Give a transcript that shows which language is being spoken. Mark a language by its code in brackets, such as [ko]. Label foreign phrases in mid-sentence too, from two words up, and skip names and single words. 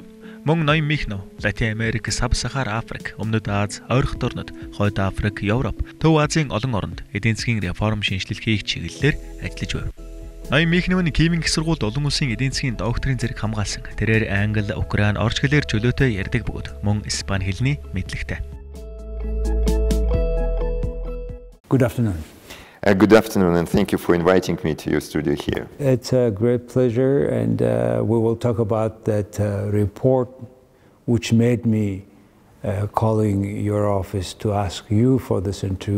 [mn] Мөн ноён Mikhnev Латин Америк, Саб-Сахара Африк, Өмнөд Аз, Ойрох орнууд, Хойд Африк, Европ, Төв Азийн олон оронд эдийн засгийн реформ шинжилэл хийх чиглэлээр ажиллаж байв. Ноён Mikhnev нь Киевийн их сургуульд олон улсын эдийн засгийн докторийн зэрэг хамгаалсан. Тэрээр англи, украин, орч хэлээр чөлөөтэй ярьдаг бөгөөд мөн испани хэлний мэдлэгтэй. [en] Good afternoon. Good afternoon, and thank you for inviting me to your studio here. It's a great pleasure, and we will talk about that report which made me calling your office to ask you for this interview.